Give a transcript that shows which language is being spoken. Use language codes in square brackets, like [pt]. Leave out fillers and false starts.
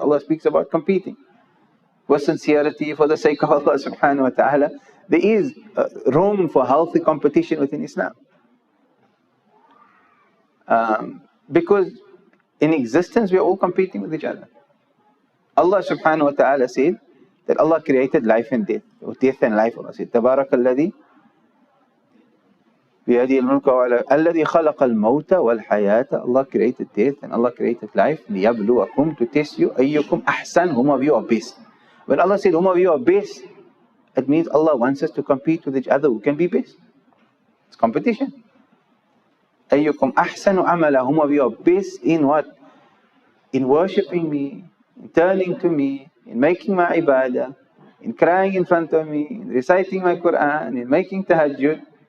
[en] Allah speaks about competing with sincerity for the sake of Allah subhanahu wa ta'ala. There is room for healthy competition within Islam. Because in existence we are all competing with each other. Allah subhanahu wa ta'ala said that Allah created life and death, or death and life. Allah said, [ar] تَبَارَكَ الَّذِي بِيَدِهِ الْمُلْكُ الَّذِي خَلَقَ الْمَوْتَ وَالْحَيَاةَ. [en] Allah created death and Allah created life, [ar] لِيَبْلُوَكُمْ, [en] to test you, [ar] أَيُّكُمْ أَحْسَنُ, [en] whom of you are best. When Allah said, whom of you are best, it means Allah wants us to compete with each other who can be best. It's competition. [ar] أَيُّكُمْ أَحْسَنُ عَمَلًا, [en] whom of you are best in what? In worshipping me, in turning to me, in making my ibadah, in crying in front of me, in reciting my Quran, in making tahajjud.